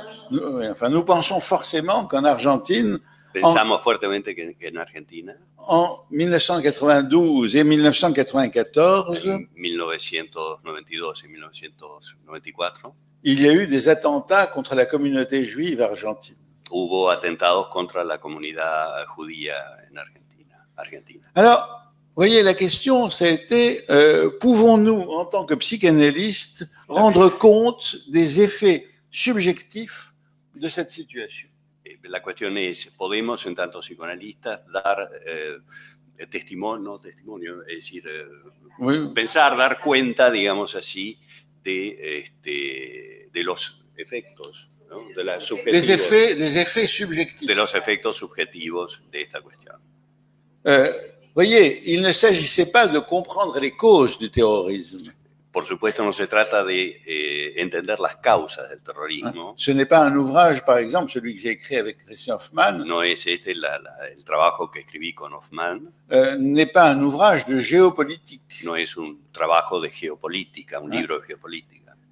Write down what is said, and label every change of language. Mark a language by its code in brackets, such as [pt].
[fr] Nous pensons forcément qu'en Argentine. [es] Pensamos fuertemente que en Argentina. [fr] En 1992 et 1994. [es] En 1992 y 1994. [fr] Il y a eu des attentats contre la communauté juive argentine. [es] Hubo atentados contra la comunidad judía en Argentina. [fr] Alors, vous voyez, la question, c'était, pouvons-nous, en tant que psychanalystes, rendre compte des effets subjectifs de cette situation? [es] La cuestión es, ¿podemos en tanto psicoanalistas dar testimonio, es decir, [fr] oui. [es] Pensar, dar cuenta, digamos así, de los efectos, ¿no? De la [fr] des effets subjectifs. [es] De los efectos subjetivos de esta cuestión. [fr] Voyez, il ne s'agissait pas de comprendre les causes du terrorisme. [es] Por supuesto, no se trata de entender las causas del terrorismo. [fr] Ce n'est pas un ouvrage, par exemple, celui que j'ai écrit avec Christian Hoffman, [es] No es este el trabajo que escribí con Hoffman. [fr] n'est pas un ouvrage de géopolitique. [es] No es un trabajo de geopolítica, un libro de geopolítica.